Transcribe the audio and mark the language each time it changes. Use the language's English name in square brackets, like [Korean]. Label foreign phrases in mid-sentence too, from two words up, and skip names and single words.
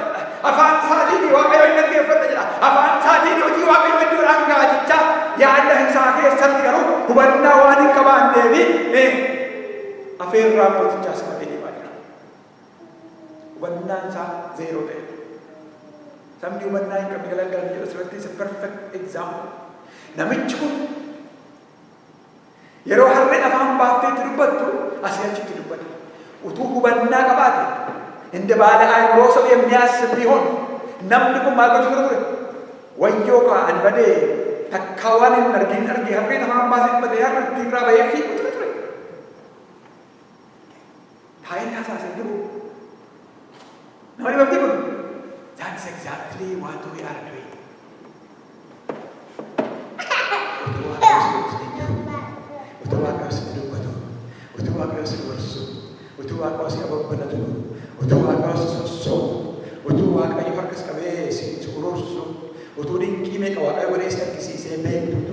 [Oromo] Afaan isaatiin Waaqayyo hin dhaggeeffata jedha. Afaan isaatiin hojii Waaqayyo iddoodhaan ga'a jecha yaada isaa keessatti garuu hubannaa waan hin qabaanneefi afeerraa mootichaa simatee deemaa jira. Hubannaan isaa zeeroo ta'e. Sabni hubannaa hin qabne galagalan jedha asirratti [English] is a perfect example. [Oromo] Namichi kun yeroo harreen afaan baafteetti dubbattu asii achitti dubbata. Utuu hubannaa qabaate [Amharic] እንደ ባለ አእምሮ ሰው የሚያስብ ቢሆን [Oromo] namni kun maal gochuu ture? Wayyoo kaan badee takkaawwan hin argin argee harreen afaan baasee badee harreetti irraa bahee fiiguu ture. Taa'een taasisaa jiru. Nama dibamti kun. [English] That's exactly what we are doing. [Oromo] Utuu Waaqayyo sitti dubbatu, utuu Waaqayyo si gorsu, utuu Waaqayyo si ababbalatu, utuu Waaqayyo si sossoobu, utuu Waaqayyo harkas qabee si gorsu, utuu dinqii meeqa Waaqayyo godhee si argisiisee beektu.